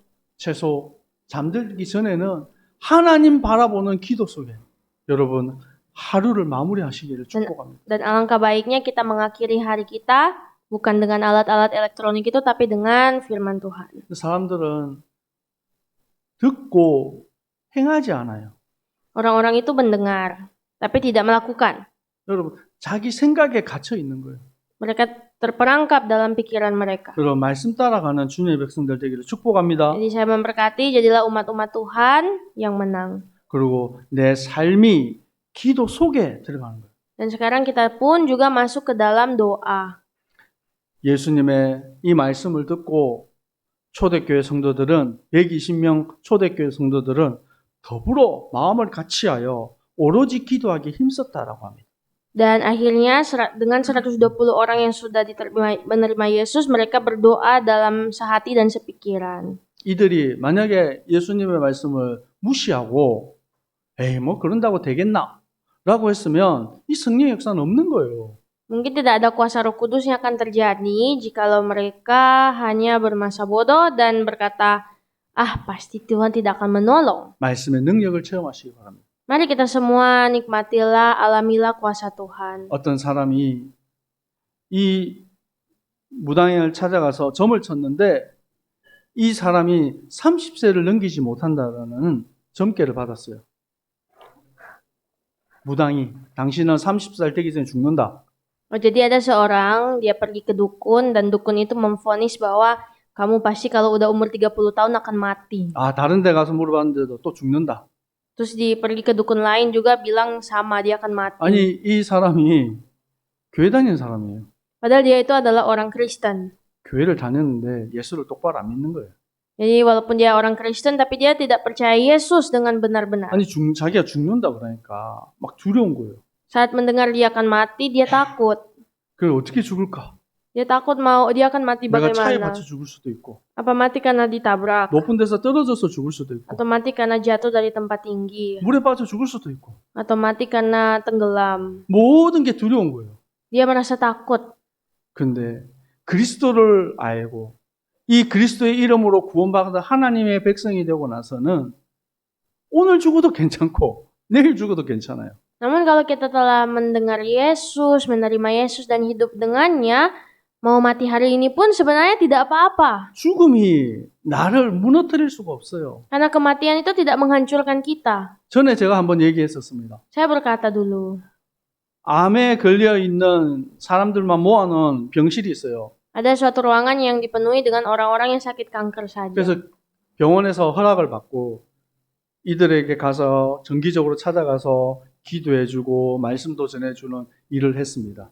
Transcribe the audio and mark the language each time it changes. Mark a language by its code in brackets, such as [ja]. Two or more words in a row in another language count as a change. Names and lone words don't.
[ko] 최소 잠들기 전에는 하나님 바라보는 기도 속에 여러분 하루를 마무리하시기를 축복합니다. [id] Dan alangkah baiknya kita mengakhiri hari kita bukan dengan alat-alat elektronik itu, tapi dengan firman Tuhan. [ko] 사람들은 듣고 행하지 않아요. [id] Orang-orang itu mendengar, tapi tidak melakukan. [ko] 여러분 자기 생각에 갇혀 있는 거예요. [id] Mereka terperangkap dalam pikiran mereka. [ko] 여러분 말씀 따라가는 주님의 백성들 되기를 축복합니다. [id] Jadi saya memberkati, jadilah umat-umat Tuhan yang menang. [ko] 그리고 내 삶이 기도 속에 들어가는 거예요. [id] Dan sekarang kita pun juga masuk ke dalam doa. [ko] 예수님의 이 말씀을 듣고 초대교회 성도들은 120명 초대교회 성도들은 더불어 마음을 같이하여 오로지 기도하기 힘썼다라고 합니다. [id] Dan akhirnya dengan 120 orang yang sudah menerima Yesus, mereka berdoa dalam sehati dan sepikiran. [ko] 이들이 만약에 예수님의 말씀을 무시하고 에이 뭐 그런다고 되겠나? 라고 했으면 이 성령의 역사는 없는 거예요. [id] Mungkin tidak ada kuasa Roh Kudus yang akan terjadi jikalau mereka hanya bermasa bodoh dan berkata, pasti Tuhan tidak akan menolong. [ko] 말씀의 능력을 체험하시기 바랍니다. [id] Mari kita semua nikmatilah, alamilah kuasa Tuhan. [ko] 어떤 사람이 이 무당을 찾아가서 점을 쳤는데 이 사람이 30세를 넘기지 못한다는 점괘를 받았어요. 무당이 당신은 30살 되기 전에 죽는다. [id] Jadi ada seorang, dia pergi ke dukun dan dukun itu memvonis bahwa kamu pasti kalau udah umur 30 tahun akan mati. [ko] 다른 데 가서 물어봤는데도 또 죽는다. [id] Terus pergi ke dukun lain juga bilang sama, dia akan mati. [ko] 아니 이 사람이 교회 다니는 사람이에요. [id] Padahal dia itu adalah orang Kristen. [ko] 교회를 다녔는데 예수를 똑바로 안 믿는 거예요. [id] Jadi walaupun dia orang Kristen, tapi dia tidak percaya Yesus dengan benar-benar. [ko] 아니 자기가 죽는다 그러니까 막 두려운 거예요. [id] Saat mendengar dia akan mati, dia takut. [ko] 그래 어떻게 죽을까? [id] Dia takut dia akan mati [ko] 내가 차에 [id] bagaimana? [ko] 받쳐 죽을 수도 있고 [id] Apa mati karena ditabrak? [ko] 높은 데서 떨어져서 죽을 수도 있고 [id] Atau mati karena jatuh dari tempat tinggi? [ko] 물에 빠져 죽을 수도 있고 [id] Atau mati karena tenggelam? [ko] 모든 게 두려운 거예요. [id] Dia merasa takut. [ko] 근데 그리스도를 알고 이 그리스도의 이름으로 구원받은 하나님의 백성이 되고 나서는 오늘 죽어도 괜찮고 내일 죽어도 괜찮아요. [id] Namun kalau kita telah mendengar Yesus, menerima Yesus dan hidup dengannya, mau mati hari ini pun sebenarnya tidak apa-apa. [ko] 죽음이 나를 무너뜨릴 수가 없어요. [id] Karena kematian itu tidak menghancurkan kita. [ko] 전에 제가 한번 얘기했었습니다. [id] Saya berkata dulu, [ko] 암에 걸려 있는 사람들만 모아놓은 병실이 있어요. [id] ada suatu ruangan yang dipenuhi dengan orang-orang yang sakit kanker saja. [ko] 그래서 병원에서 허락을 받고 이들에게 가서 정기적으로 찾아가서 기도해주고 말씀도 전해주는 일을 했습니다.